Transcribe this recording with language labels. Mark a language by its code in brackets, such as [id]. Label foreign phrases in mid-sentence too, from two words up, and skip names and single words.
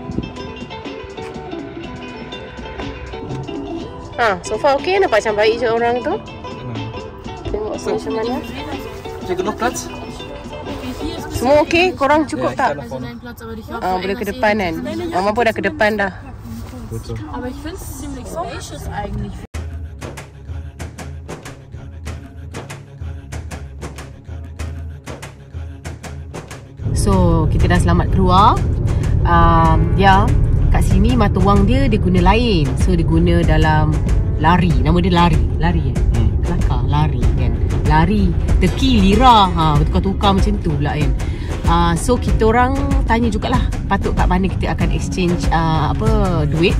[en] So far okay, [ms] nampak macam baik je orang tu. Tengok sini macam mana. [de] Genug Platz? [ms] Semua okay? Korang cukup tak? Boleh ke depan kan? Mama pun dah ke depan dah. [de] Aber ich finde es ziemlich spacious eigentlich. [ms] So, kita dah selamat keluar. Kat sini mata wang dia guna lain. So, dia guna dalam lari. Nama dia lari kan? Kelakar, lari kan? Lari, teki, lira. Bertukar-tukar macam tu pula kan? So, kita orang tanya jugalah patut kat mana kita akan exchange duit.